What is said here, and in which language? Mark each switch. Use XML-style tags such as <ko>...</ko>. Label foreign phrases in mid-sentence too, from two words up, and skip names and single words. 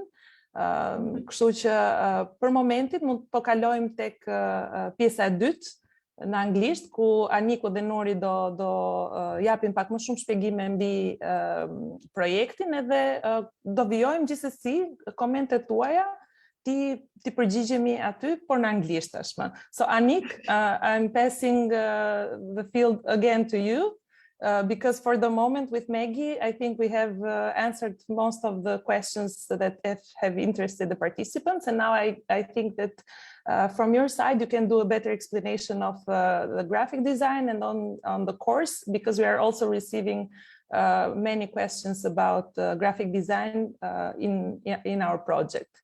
<sq>Kështu që për momentin mund të kalojmë tek pjesa e dytë në anglisht, ku Aniku dhe Nori do japin pak më shumë shpjegime mbi projektin, edhe do vijojmë gjithsesi komentet tuaja ti përgjigjemi aty, por në anglisht tashmë.</sq> <en>So Anik, I'm passing the field again to you. Because for the moment with Meghi, I think we have answered most of the questions that have interested the participants. And now I think that from your side, you can do a better explanation of the graphic design and on the course, because we are also receiving many questions about graphic design in our project.</en>